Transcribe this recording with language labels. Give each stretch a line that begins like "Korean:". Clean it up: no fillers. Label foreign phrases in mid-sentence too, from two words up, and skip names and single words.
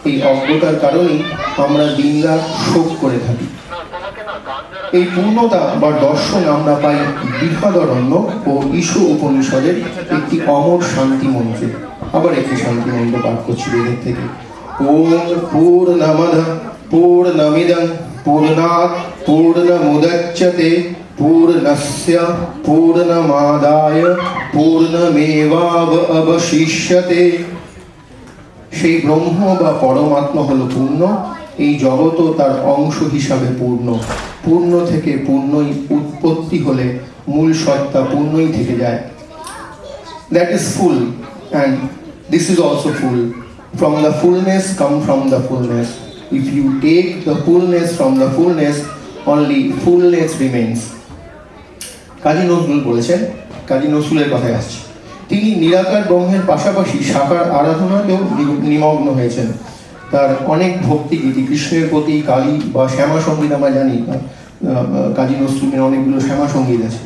Bangla: এই অজ্ঞতার কারণেই আমরা দিনরাত শোক করে থাকি। এই পূর্ণতা বা দর্শন আমরা পাই বৃহদারণ্য ও ঈশ উপনিষদের একটি অমর শান্তি মন্ত্রে। আবার একটি শান্তি মন্ত্র পাঠ করছি বেদের থেকে।
Sanskrit: ওম পূর্ণমদ পূর্ণমিদং পূর্ণাৎ পূর্ণমুদচ্যতে পূর্ণস্য পূর্ণমাদায় পূর্ণমেবাবশিষ্যতে।
Bangla: সেই ব্রহ্ম বা পরমাত্মা হলো পূর্ণ, এই জগৎও তার অংশ হিসাবে পূর্ণ। পূর্ণ থেকে পূর্ণই উৎপত্তি হলে মূল সত্তা পূর্ণই থেকে যায়।
English: That is full and this is also full. From the fullness come from the fullness. If you take the fullness from the fullness, only fullness remains.
Bangla: কাজী নজরুল বলেছেন, কাজী নজরুলের কথায় আসছে, তিনি নিরাকার ব্রহ্মের পাশাপাশি সাকার আরাধনাতেও নিমগ্ন হয়েছেন। তার অনেক ভক্তিগীতি, কৃষ্ণের প্রতি, কালী বা শ্যামা সঙ্গীত আমরা জানি, কাজী নজরুলের অনেকগুলো শ্যামা সঙ্গীত আছে।